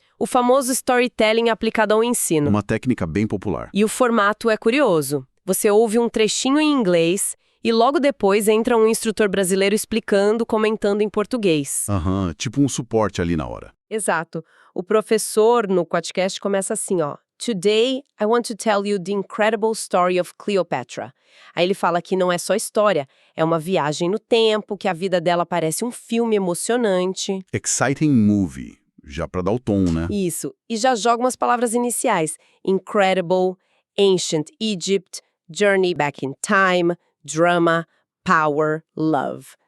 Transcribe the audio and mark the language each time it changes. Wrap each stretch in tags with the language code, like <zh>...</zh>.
<pt>O famoso storytelling aplicado ao ensino. Uma técnica bem popular. E o formato é curioso. Você ouve um trechinho em inglês e logo depois entra um instrutor brasileiro explicando, comentando em português. Aham, tipo um suporte ali na hora. Exato. O professor no podcast começa assim, ó.</pt> <en>Today, I want to tell you the incredible story of Cleopatra.</en> <pt>Aí ele fala que não é só história, é uma viagem no tempo, que a vida dela parece um filme emocionante.</pt> <en>Exciting movie,</en> <pt>já pra dar o tom, né? Isso. E já joga umas palavras iniciais.</pt> <en>Incredible, Ancient Egypt, Journey Back in Time, Drama, Power, Love.</en>